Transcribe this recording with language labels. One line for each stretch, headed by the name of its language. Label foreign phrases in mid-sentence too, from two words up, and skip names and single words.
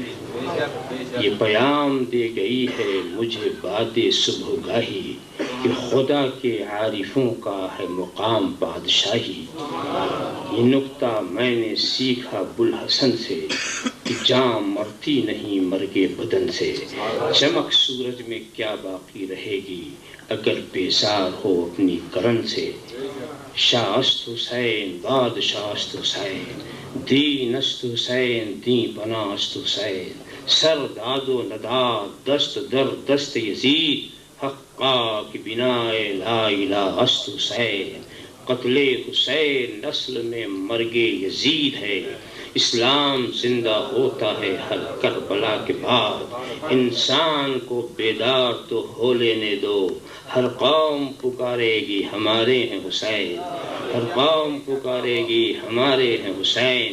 Urdu: یہ پیام دے گئی ہے مجھے باد صبح گاہی کہ خدا کے عارفوں کا ہے مقام بادشاہی۔ یہ نکتہ میں نے سیکھا بوالحسن سے کہ جان مرتی نہیں مرگے بدن سے۔ چمک سورج میں کیا باقی رہے گی اگر بیزار ہو اپنی کرن سے۔
Persian: شاست حسین بادشاست حسین دین است حسین دین پناہ است حسین سر داد و نداد دست در دست یزید حقا کی بنائے لا الہ است حسین۔
Urdu: قتل حسین نسل میں مرگ یزید ہے، اسلام زندہ ہوتا ہے ہر کربلا کے بعد۔ انسان کو بیدار تو ہو لینے دو، ہر قوم پکارے گی ہمارے ہیں حسین، ہر قوم پکارے گی ہمارے ہیں حسین۔